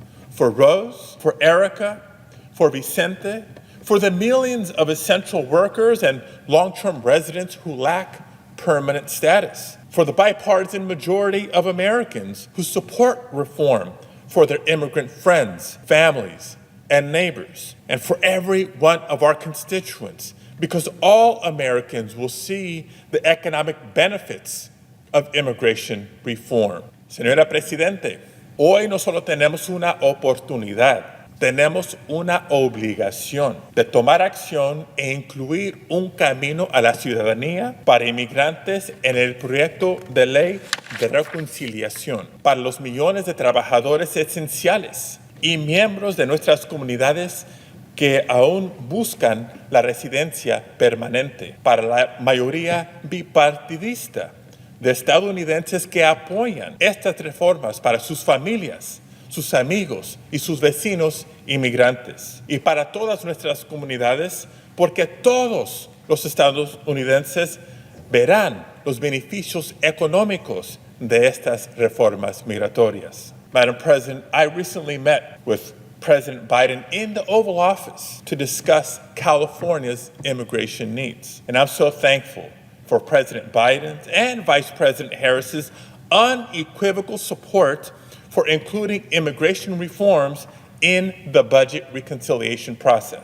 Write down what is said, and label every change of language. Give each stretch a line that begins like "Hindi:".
English: For Rose, for Erica, for Vicente, for the millions of essential workers and long-term residents who lack permanent status, for the bipartisan majority of Americans who support reform for their immigrant friends, families, and neighbors, and for every one of our constituents, because all Americans will see the economic benefits of immigration reform.
Spanish: Señora Presidente, hoy no solo tenemos una oportunidad, tenemos una obligación de tomar acción e incluir un camino a la ciudadanía para inmigrantes en el proyecto de ley de reconciliación para los millones de trabajadores esenciales y miembros de nuestras comunidades que aún buscan la residencia permanente, para la mayoría bipartidista de estadounidenses que apoyan estas reformas para sus familias, sus amigos y sus vecinos inmigrantes, y para todas nuestras comunidades, porque todos los estadounidenses verán los beneficios económicos de estas reformas migratorias.
English: Madam President, I recently met with President Biden in the Oval Office to discuss California's immigration needs. And I'm so thankful for President Biden's and Vice President Harris's unequivocal support for including immigration reforms in the budget reconciliation process.